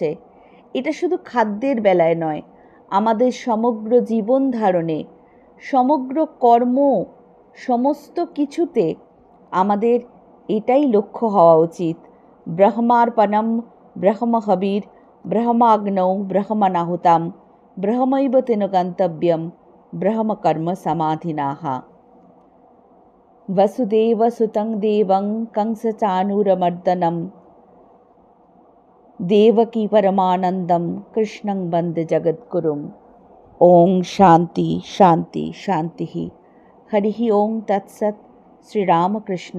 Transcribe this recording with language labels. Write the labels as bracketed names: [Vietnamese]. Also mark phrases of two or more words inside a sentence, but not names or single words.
[Bangla] এটা শুধু খাদ্যের বেলায় নয়, আমাদের সমগ্র জীবন ধারণে, সমগ্র কর্ম, সমস্ত কিছুতে আমাদের এটাই লক্ষ্য হওয়া উচিত। [Sanskrit] ব্রহ্মার্পণম ব্রহ্মহবির ব্রহ্মাগ্নৌ ব্রহ্মণাহুতাম ব্রহ্মৈব তেন গন্তব্যম ব্রহ্মকর্ম সমাধিনাহ। वसुदेवसुतं देवं कंसचाणूरमर्दनं देवकी परमानन्दं कृष्णं वन्दे जगद्गुरुम्। ओम शांति शांति शांति। हरि ओम तत्सत्।